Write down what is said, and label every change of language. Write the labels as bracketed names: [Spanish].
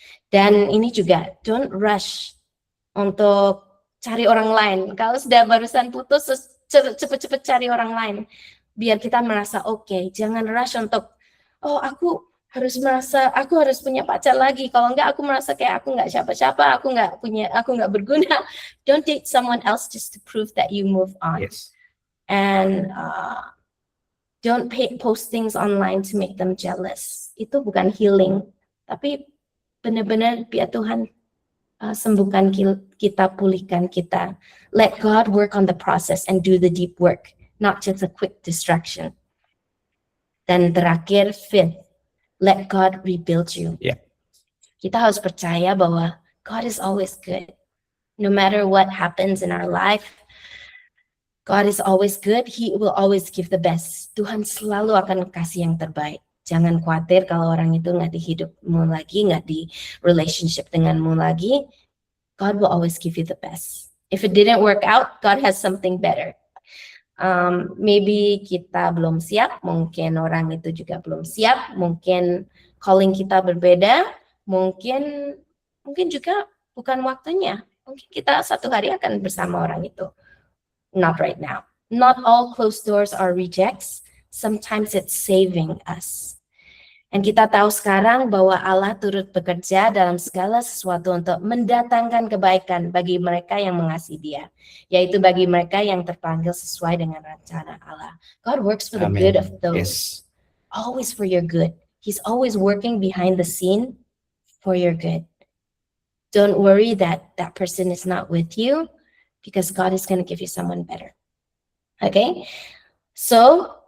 [Indonesian] Dan ini juga, [English] don't rush [Indonesian] untuk cari orang lain. Kalau sudah barusan putus, cepet-cepet cari orang lain. Biar kita merasa oke. Jangan rush untuk, aku harus punya pacar lagi. Kalau enggak, aku merasa kayak aku enggak siapa-siapa, aku enggak berguna. [English] Don't date someone else just to prove that you move on. Yes. And don't post things online to make them jealous. [Indonesian] Itu bukan healing. Tapi benar-benar biar Tuhan sembuhkan kita, pulihkan kita. [English] Let God work on the process and do the deep work, not just a quick distraction. [Indonesian] Dan terakhir, [English] 5th, let God rebuild you. Yeah. [Indonesian] Kita harus percaya bahwa [English] God is always good. No matter what happens in our life, God is always good. He will always give the best. [Indonesian] Tuhan selalu akan kasih yang terbaik. Jangan khawatir kalau orang itu nggak di hidupmu lagi, nggak di relationship denganmu lagi. [English] God will always give you the best. If it didn't work out, God has something better. [Indonesian] Maybe kita belum siap, mungkin orang itu juga belum siap, mungkin calling kita berbeda, mungkin juga bukan waktunya. Mungkin kita satu hari akan bersama orang itu. [English] Not right now. Not all closed doors are rejects. Sometimes it's saving us. [Indonesian] Dan kita tahu sekarang bahwa Allah turut bekerja dalam segala sesuatu untuk mendatangkan kebaikan bagi mereka yang mengasihi Dia, yaitu bagi mereka yang terpanggil sesuai dengan rencana Allah. [English] God works for the good of those. Yes. Always for your good. He's always working behind the scene for your good. Don't worry that person is not with you, because God is going to give you someone better. Okay? So,